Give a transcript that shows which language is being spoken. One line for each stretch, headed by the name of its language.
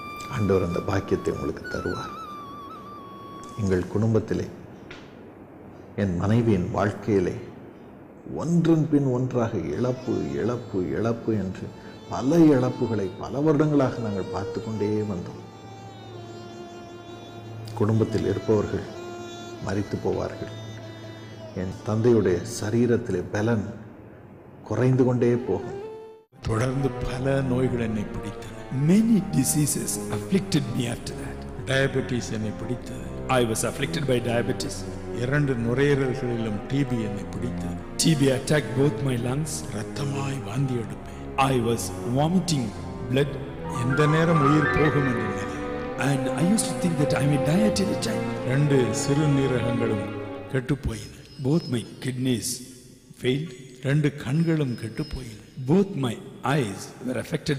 Tamil: ஆண்டவர் அந்த பாக்கியத்தை உங்களுக்கு தருவார். எங்கள் குடும்பத்திலே, என் மனைவியின் வாழ்க்கையிலே ஒன்றன் பின் ஒன்றாக இழப்பு இழப்பு இழப்பு என்று பல இழப்புகளை பல வருடங்களாக நாங்கள் பார்த்து கொண்டே வந்தோம். குடும்பத்தில் இருப்பவர்கள் மரித்து போவார்கள். என் தந்தையுடைய சரீரத்திலே பலன் குறைந்து கொண்டே போகும். தொடர்ந்து பல நோய்கள் என்னை பிடித்தன.
English: Many diseases afflicted me after that.
Tamil: Diabetes என்னை பிடித்தது.
English: I was afflicted by diabetes.
Tamil: 2 நுரையீரல்களிலும் TB என்னை பிடித்தது.
English: TB attacked both my lungs.
Tamil: ரத்தமாய் வாந்தி எடுப்பேன்.
English: I was vomiting blood.
Tamil: எந்த நேரம் உயிர் போகும் என்று நினைத்தேன்.
English: And I used to think that I may die at any time.
Tamil: 2 சிறுநீரகங்களும் கெட்டு போயின.
English: Both my kidneys failed.
Tamil: 2 கண்களும் கெட்டு போயின.
English: Both my eyes were affected.